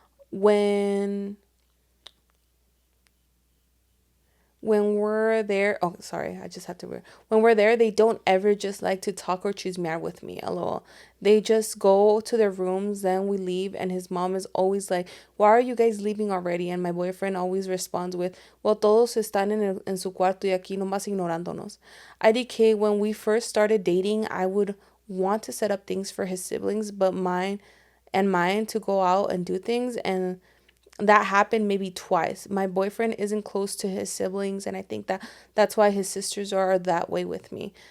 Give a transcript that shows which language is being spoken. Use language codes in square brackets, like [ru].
[en] When we're there, when we're there, they don't ever just like to talk or choose me with me. LOL. They just go to their rooms, then we leave, and his mom is always like, why are you guys leaving already? And my boyfriend always responds with, well, [es] todos están en su cuarto y aquí nomás ignorándonos. [en] IDK, when we first started dating, I would want to set up things for his siblings, but mine to go out and do things, and that happened maybe twice. My boyfriend isn't close to his siblings, and I think that's why his sisters are that way with me.